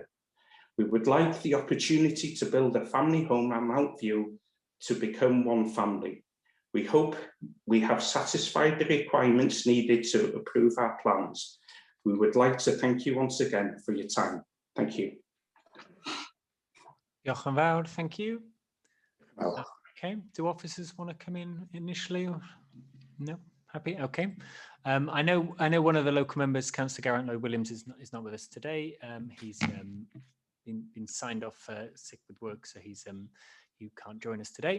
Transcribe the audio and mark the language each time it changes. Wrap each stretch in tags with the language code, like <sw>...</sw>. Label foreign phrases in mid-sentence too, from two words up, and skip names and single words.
<en>We would like the opportunity to build a family home at Mount View to become one family. We hope we have satisfied the requirements needed to approve our plans. We would like to thank you once again for your time. Thank you.</en> <cy>Diolch yn fawr,</cy> <en>thank you. Okay, do officers want to come in initially? Or? No, happy, okay. I know one of the local members, Councillor Garrett Lloyd-Williams, is not with us today. He's been signed off sick with work, so you can't join us today.</en>